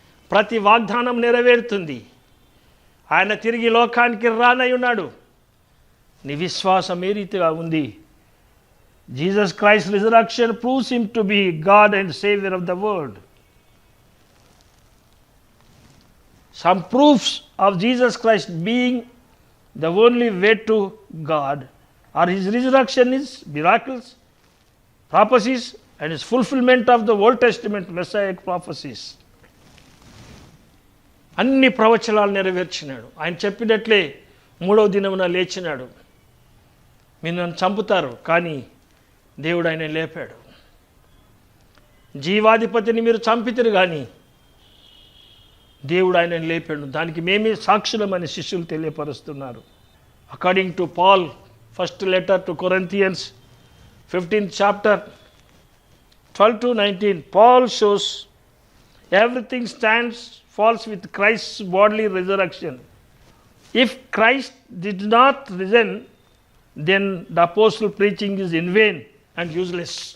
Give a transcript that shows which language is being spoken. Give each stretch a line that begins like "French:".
Telugu: ప్రతి వాగ్దానం నెరవేరుతుంది. ఆయన తిరిగి లోకానికి రానై ఉన్నాడు. నీ విశ్వాసం ఏ రీతిగా ఉంది?
English: Jesus Christ resurrection proves him to be God and saviour of the world. Some proofs of Jesus Christ being the only way to God are his resurrection, his miracles, prophecies, and his fulfillment of the Old Testament Messianic prophecies.
Telugu: అన్ని ప్రవచనాలు నెరవేర్చినాడు. ఆయన చెప్పినట్లే 3వ దినమున లేచినాడు. మీరు నన్ను చంపుతారు, కానీ దేవుడు ఆయన లేపాడు. జీవాధిపతిని మీరు చంపితిరు, కానీ దేవుడు ఆయనను లేపాడు. దానికి మేమే సాక్షులమని శిష్యులు తెలియపరుస్తున్నారు.
English: According to Paul first letter to Corinthians 15th chapter 12 to 19, Paul shows everything stands falls with Christ's bodily resurrection. If Christ did not risen, then the apostle preaching is in vain and useless.